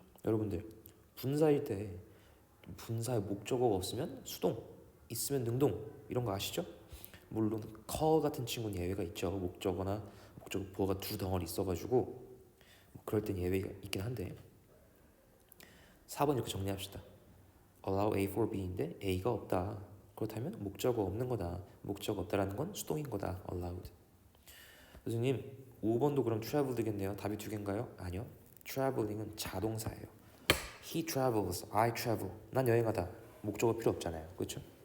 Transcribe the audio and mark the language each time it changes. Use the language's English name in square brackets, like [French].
[Korean] 여러분들 분사일 때 분사의 목적어가 없으면 수동, 있으면 능동, 이런 거 아시죠? 물론 call 같은 친구는 예외가 있죠. 목적어나 목적어 보어가 두 덩어리 있어가지고 그럴 땐 예외가 있긴 한데, 4번 이렇게 정리합시다. [English] allow A for B [Korean] 인데 A가 없다. 그렇다면 목적어 없는 거다. 목적어 없다라는 건 수동인 거다. [English] allowed. [Korean] 교수님 5번도 그럼 travel 되겠네요. 답이 두 개인가요? 아니요. traveling은 자동사예요. [English] He travels, I travel. [Korean] 난 여행하다. 목적어 필요 없잖아요. 그렇죠?